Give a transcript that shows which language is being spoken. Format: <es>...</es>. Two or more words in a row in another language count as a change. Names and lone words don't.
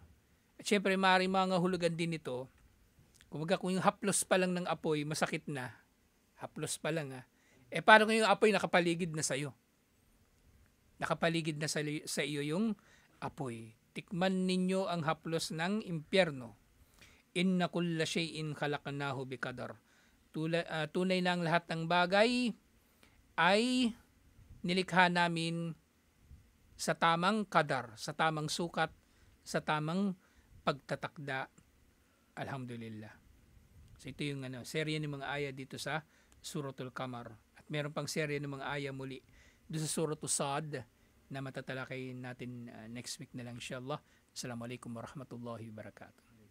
<tl>At syempre, maaaring mga hulugan din ito. Kung yung haplos pa lang ng apoy, masakit na. Haplos pa lang paano kung yung apoy nakapaligid na sa'yo? Nakapaligid na sa iyo yung apoy. Tikman ninyo ang haplos ng impyerno.</tl> <ar>إنا كل شيء خلقناه بقدر.</ar> <tl>Tunay na ang lahat ng bagay ay nilikha namin sa tamang kadar, sa tamang sukat, sa tamang pagtatakda. Alhamdulillah. So ito yung serye ng mga aya dito sa Suratul Qamar. At meron pang serye ng mga aya muli dito sa Suratul Sad na matatalakay natin</tl> <en>next week</en> <tl>na lang inshallah.</tl> <ar>السلام عليكم ورحمة الله وبركاته.</ar>